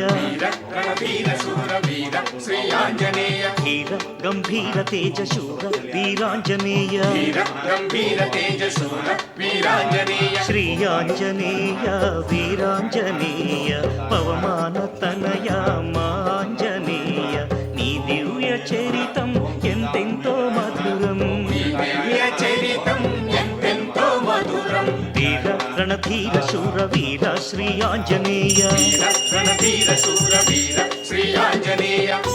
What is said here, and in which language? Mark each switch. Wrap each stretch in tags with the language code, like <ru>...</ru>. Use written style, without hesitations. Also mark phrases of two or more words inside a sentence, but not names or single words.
<kn>ವೀರ ರಣಧೀರ ಶೂರ ವೀರ ಶ್ರೀಯಾಂಜನೇಯ, ಧೀರ ಗಂಭೀರ ತೇಜ ಶೂರ ವೀರಾಂಜನೇಯ, ವೀರ ಗಂಭೀರ ತೇಜ ಶೂರ ವೀರಾಂಜನೇಯ. ಶ್ರೀಯಾಂಜನೇಯ ವೀರಾಂಜನೇಯ, ಪವಮಾನ ತನಯ ಮಾಂಜನೇಯ.</kn> <te>నీ దివ్య చరితం ఎంతెంతో మధురం, దివ్య చరితం ఎంతెంతో మధురం. వీర రణధీర శూర వీర శ్రీ ఆంజనేయ, వీర రణధీర శూర వీర శ్రీ ఆంజనేయ.</te>